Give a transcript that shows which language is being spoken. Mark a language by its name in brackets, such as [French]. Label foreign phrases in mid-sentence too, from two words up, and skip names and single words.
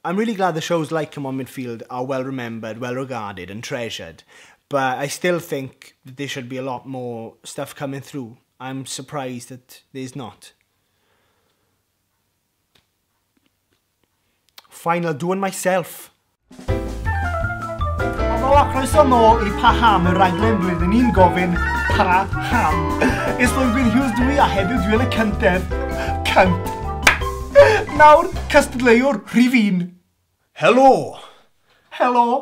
[English] I'm really glad the shows like C'mon Midffield are well remembered, well regarded and treasured, but I still think that there should be a lot more stuff coming through. I'm surprised that there's not. Fine, I'll do it myself. [Welsh] Helo a croeso nôl I Pa Ham, y raglen blwyddyn ni'n gofyn Pa Ham. Islwyn Gwyn Hughes dwi a heddiw dwi yn y cyntedd. Cynt. Nawr, cystadleuwr rhif 1. Helo. Helo.